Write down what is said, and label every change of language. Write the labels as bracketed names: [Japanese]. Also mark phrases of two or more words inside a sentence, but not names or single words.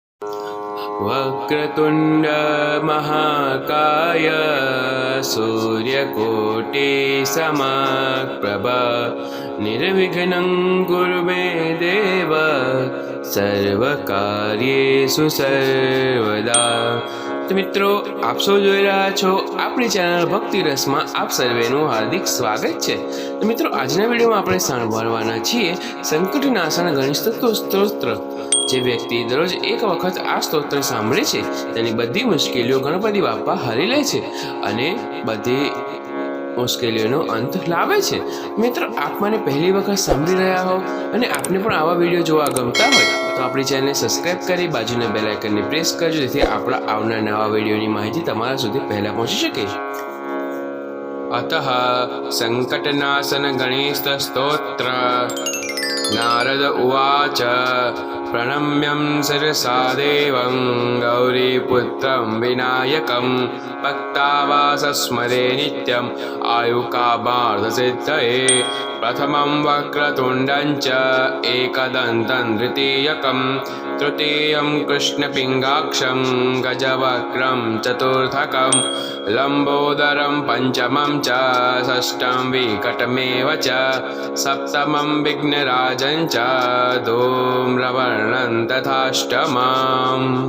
[Sanskrit] वक्रतुण्ड महाकाय सूर्यकोटि समप्रभ निर्विघ्नं कुरु मे देव सर्वकार्येषु सर्वदा। [Gujarati] તો મિત્રો, આપ સૌ જોઈ રહ્યા છો આપણી ચેનલ ભક્તિ રસમાં આપ સર્વેનું હાર્દિક સ્વાગત છે। તો મિત્રો, આજના વિડીયોમાં આપણે સાંભળવાના છીએ સંકટનાશન ગણેશ સ્તોત્ર। જે વ્યક્તિ દરરોજ એક વખત આ સ્તોત્ર સાંભળે છે તેની બધી મુશ્કેલીઓ ગણપતિ બાપ્પા હરી લે છે અને બધી મુશ્કેલીઓનો અંત લાવે છે। મિત્રો, આપ મને પહેલી વખત સાંભળી રહ્યા હો અને આપને પણ આવા વિડીયો જોવા ગમતા હોય તો આપણી ચેનલને સબસ્ક્રાઇબ કરી બાજુના બેલ આઇકનને પ્રેસ કરજો, જેથી આપણા આવનાર નવા વિડીયોની માહિતી તમારા સુધી પહેલા પહોંચી શકે। અતઃ સંકટનાશન ગણેશ સ્તોત્ર। [Sanskrit] नारद उवाच प्रणम्यं शिरसा देवं गौरीपुत्रं विनायकं भक्तावासस्मरे नित्यम् आयुकामार्धसिद्धये। प्रथमं वक्रतुण्डं च एकदन्तं द्वितीयकं तृतीयं कृष्णपिङ्गाक्षं गजवक्त्रं चतुर्थकं लम्बोदरं पञ्चमं च षष्ठं विकटमेव च सप्तमं विघ्नराजं च धूम्रवर्णं तथाष्टमम्